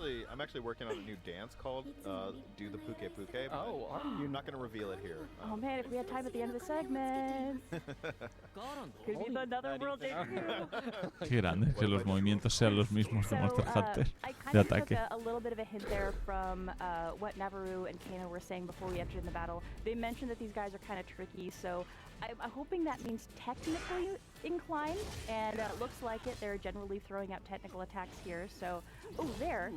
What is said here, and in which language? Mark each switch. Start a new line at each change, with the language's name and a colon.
English: I'm actually working on a new dance called Do the Puke Puke. but Oh, are I'm not gonna reveal it here. Oh man, if we had time at the end of the segment. Could be another world debut.
Spanish: Qué grande que los movimientos sean los mismos de Monster Hunter.
English: I kind
Spanish: de
English: of took
Spanish: ataque.
English: a little bit of a hint there from what Navaroo and Kano were saying before we entered in the battle. They mentioned that these guys are kind of tricky, so I'm hoping that means technically inclined, and looks like it. They're generally throwing out technical attacks here, so... Oh, there!